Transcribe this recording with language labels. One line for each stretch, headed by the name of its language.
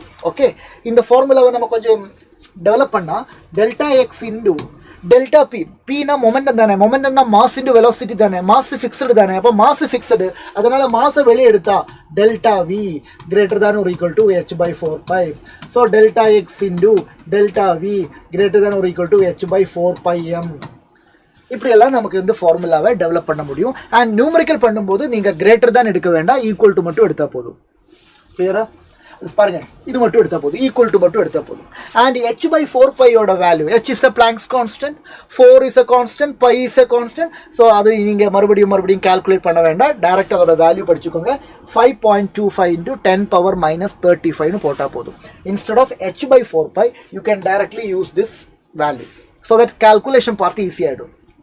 English: Okay, in the formula we
Tamil: நம்ம கொஞ்சம் develop பண்ணா
English: delta x into delta p, p na momentum தானே, momentum na mass into velocity தானே, mass fixed தானே.
Tamil: அப்ப
English: mass fixed,
Tamil: அதனால
English: mass
Tamil: வெளிய எடுத்தா
English: delta v greater than or equal to h by 4 pi. So delta x into delta v greater than or equal to h by 4 pi m.
Tamil: இப்படி எல்லாம் நமக்கு இந்த ஃபார்முலாவை டெவலப் பண்ண முடியும். அண்ட் நியூமரிக்கல் பண்ணும்போது நீங்க கிரேட்டர் தான் எடுக்க வேண்டாம், ஈக்குவல் டு மட்டும் எடுத்தா போதும். கிளியரா? பாருங்க, இது மட்டும் எடுத்தா போதும், ஈக்குவல் டு மட்டும் எடுத்தா போதும்.
English: and h by 4 pi
Tamil: யோட value,
English: h is a Planck's constant, 4 is a constant, pi is a constant.
Tamil: So அது நீங்க மறுபடியும் கால்குலேட் பண்ண வேண்டாம், டைரக்ட் அதோட வேல்யூ படிச்சுக்கோங்க.
English: 5.25 into 10 power minus 35
Tamil: னு போட்டா போதும்.
English: Instead of h by 4 pi, you can directly use this value. So that calculation part easy
Tamil: ஆயிடும்.